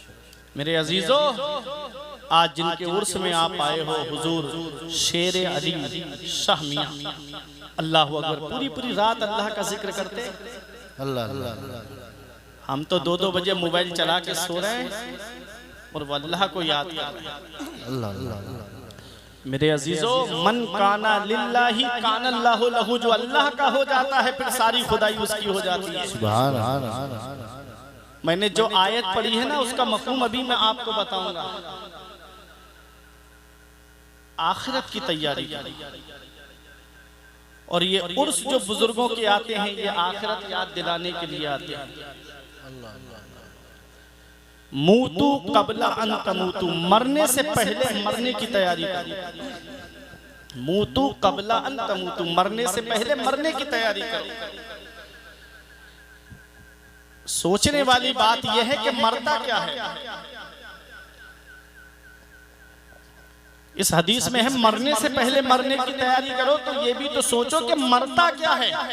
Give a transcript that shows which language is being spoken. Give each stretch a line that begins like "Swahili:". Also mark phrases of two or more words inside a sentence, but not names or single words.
Hindi: मेरे अजीजों, आज जिनके उर्स में आप आए हो, हुजूर शेर अली शाह मियां,
Arabic: الله أكبر,
Hindi: पूरी पूरी रात अल्लाह का जिक्र करते। हम तो 2-2 बजे मोबाइल चला के सो रहे हैं और वो अल्लाह को याद कर रहे हैं। मेरे अजीजों,
Arabic: من كان لله كان الله له,
Hindi: जो अल्लाह का हो जाता है फिर सारी खुदाई उसकी हो जाती है।
Arabic: سبحان الله.
Hindi: मैंने जो आयत पढ़ी है ना, उसका मफहूम अभी मैं आपको बताऊंगा। आखिरत की तैयारी, और ये उर्स जो बुजुर्गों के आते हैं, ये आखिरत याद दिलाने के लिए आते हैं।
Arabic: موتوا قبل أن تموتوا,
Hindi: मरने से पहले मरने की तैयारी करो।
Arabic: موتوا قبل أن تموتوا,
Hindi: मरने से पहले मरने की तैयारी करो। सोचने वाली बात यह है कि मरता क्या है। इस हदीस में है मरने से पहले मरने की तैयारी करो, तो ये भी तो सोचो कि मरता क्या है।